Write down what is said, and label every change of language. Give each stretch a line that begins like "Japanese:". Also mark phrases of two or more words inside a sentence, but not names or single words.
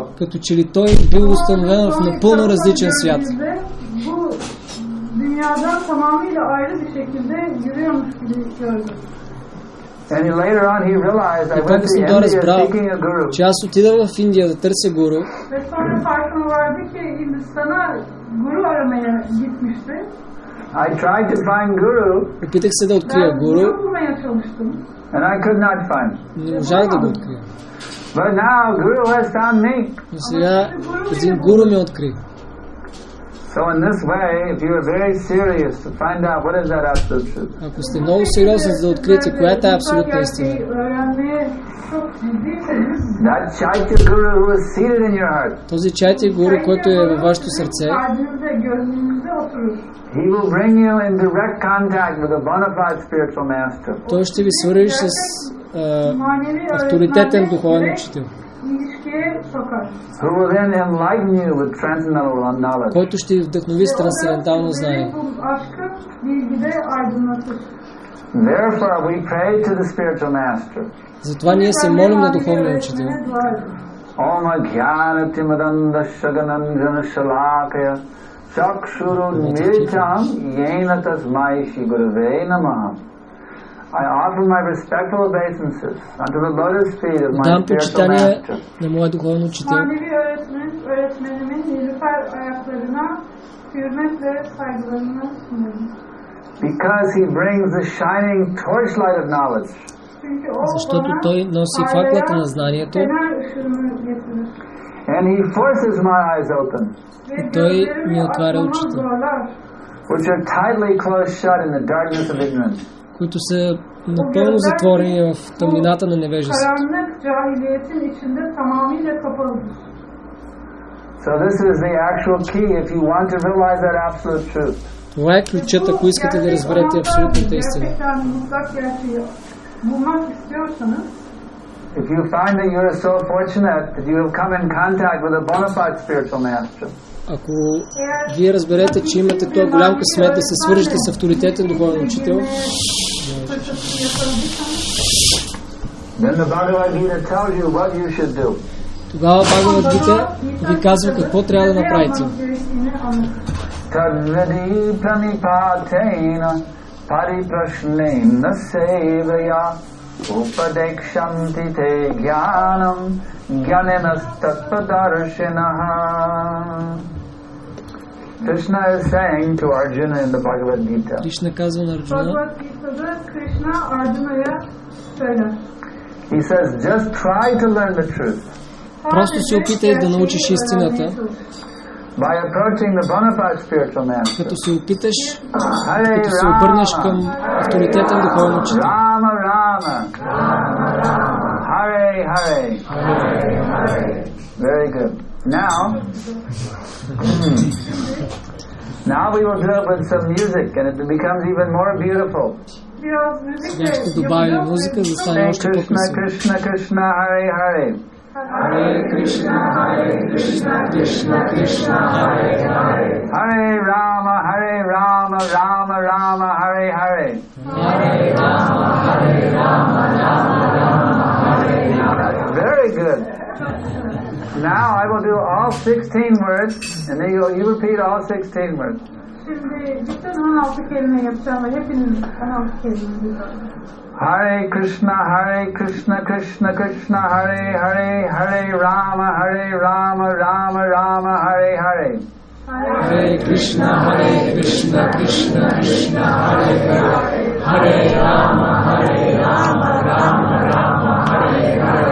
Bulgarian: Като че ли той бил установен в напълно различен свят.
Turkish: Dünyadan tamamıyla ayrı bir şekilde yürüyormuş gibi gördüm.
English: And later on he realized I went to India seeking a guru.
Bulgarian: Че аз отидах в Индия да търся гуру.
Turkish: Ve sonra farkına vardı ki Hindistan'a guru aramaya gitmişti.
English: I tried to find guru.
Bulgarian: Опитах се да открия гуру.
Turkish: Bulmaya çalıştım.
English: And I could not find.
Bulgarian: Не можах да го открия.
English: But now guru has found me.
Bulgarian: Но сега един гуру ме откри.
English: So So in this way, if you are very serious to find out what is that absolute truth.
Bulgarian: Ако сте много сериозни за да откриете коя е тази абсолютна истина,
English: That Chaitya Guru who is seated in your heart,
Bulgarian: този Чайтя Гуру, който е във вашето сърце,
English: he will bring you in direct contact with a bona fide spiritual master.
Bulgarian: той ще ви свържи с авторитетен духовен учител,
English: Who will then enlighten you with transcendental knowledge.
Bulgarian: който ще ви вдъхнови с трансцендентално знание.
English: Therefore, we pray to the spiritual master.
Bulgarian: Затова ние се молим на духовния учител.
Sanskrit: Om Jnana Timadanda Shaganandana Shalakaya Chakshuru Militam Yena Tasmai Shri Gurave Namaha.
English: I offer my respectful obeisances unto the lotus feet of my
Bulgarian: Дам
English: spiritual
Bulgarian: почитание
English: master.
Bulgarian: на моя духовен учител,
English: Because he brings the shining torchlight of knowledge.
Bulgarian: защото той носи факлата на знанието
English: And he forces my eyes open,
Bulgarian: и той ми отваря очите,
English: which are tightly closed shut in the darkness of ignorance.
Bulgarian: които са напълно затворени в тъмнината на невежеството.
English: So this is the actual key if you want to realize that absolute truth.
Bulgarian: Това е ключът, ако искате да разберете абсолютната истина.
English: If you find that you are so fortunate that you have come in contact with a bona fide spiritual master,
Bulgarian: Ако вие разберете, че имате този голям късмет да се свържете с авторитетен духовен учител,
English: then the Bhagavad Gita tells you what you should do.
Bulgarian: тогава Бхагавад Гита ви казва какво трябва да направите.
Sanskrit: Tadvedi pranipatena pariprashnena sevaya upadekshanti te jnanam jnanenastattvadarshinaha.
English: Krishna is saying to Arjuna in the Bhagavad Gita.
Bulgarian: Кришна казва на Арджуна,
English: He says, just try to learn the truth.
Bulgarian: просто се опитай да научиш истината,
English: By approaching the bona fide spiritual master.
Bulgarian: като се опиташ, като се обърнеш към авторитетен духовен учител.
Sanskrit: Rama Rama, Hare Hare.
English: Very good. Now we will do it with some music, and it becomes even more beautiful.
Bulgarian: Сега ще добавим музика, за да стане още по-красиво.
Sanskrit: Krishna Krishna Hare Hare. Hare Krishna, Krishna Krishna, Hare Hare. Hare Rama, Rama Rama, Hare Hare. Hare Rama, Rama Rama, Hare Hare.
English: Very good. Now I will do all 16 words, and then you repeat all 16 words.
Turkish: Şimdi bütün 16 kelime yapacağım ve hepiniz 16 kelime.
Sanskrit: Hare Krishna, Krishna Krishna, Hare Hare, Hare Rama, Rama Rama, Hare Hare. Hare Krishna, Krishna Krishna, Hare Hare, Hare Rama, Rama Rama, Hare Hare.